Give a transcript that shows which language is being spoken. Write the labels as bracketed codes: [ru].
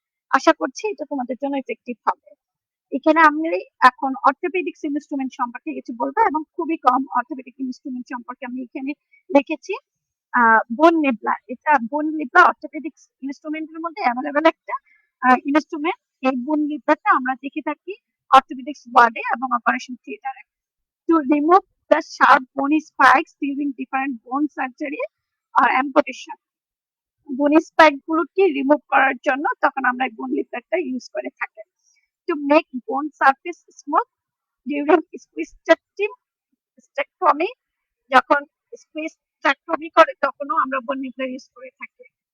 [bn] আশা করছি এটা তোমাদের জন্য ইফেক্টিভ হবে। এখানে আমি এখন অর্থোপেডিক্স ইনস্ট্রুমেন্ট সম্পর্কে কিছু বলবো এবং খুবই কম অর্থোপেডিক ইনস্ট্রুমেন্ট সম্পর্কে আমি এখানে লিখেছি। বোন নিবলার, এটা বোন নিবলার অর্থোপেডিক্স ইনস্ট্রুমেন্টের মধ্যে অ্যাভেলেবেল একটা ইনস্ট্রুমেন্ট। এই বোন নিবলারটা আমরা দেখে থাকি অর্থোপেডিক্স ওয়ার্ডে এবং অপারেশন থিয়েটারে [en] to remove the sharp bony spikes during different bone surgery or amputation. [bn] বোন স্পাইক গুলোকে রিমুভ করার জন্য তখন আমরা বোন লিফটারটা ইউজ করে থাকি। [en] To make bone surface smooth during [bn] স্পিস্টেক্টমি, যখন স্পিস্টেক্টমি করে তখনও আমরা বোন লিফটার ইউজ করে থাকি।